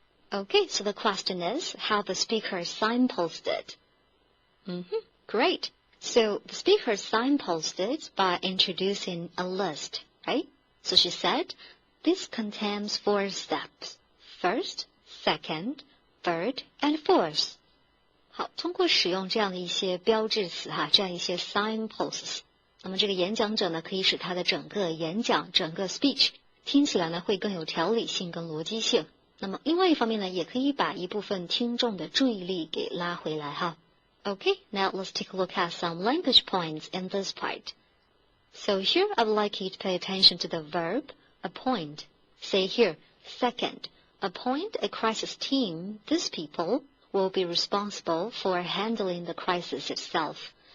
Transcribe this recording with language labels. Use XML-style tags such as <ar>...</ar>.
<en>Okay, so the question is how the speaker signposted. Great. So the speaker signposted by introducing a list, right? So she said, this contains 4 steps. First, second, third, and fourth.</en> <zh>好，通过使用这样的一些标志词这样一些 signposts， 那么这个演讲者呢，可以使他的整个演讲、整个 speech 听起来呢会更有条理性、更逻辑性。那么另外一方面呢，也可以把一部分听众的注意力给拉回来哈。</zh> <en>Okay, now let's take a look at some language points in this part. So here I'd like you to pay attention to the verb appoint. Say here, second, appoint a crisis team. These people will be responsible for handling the crisis itself.</en>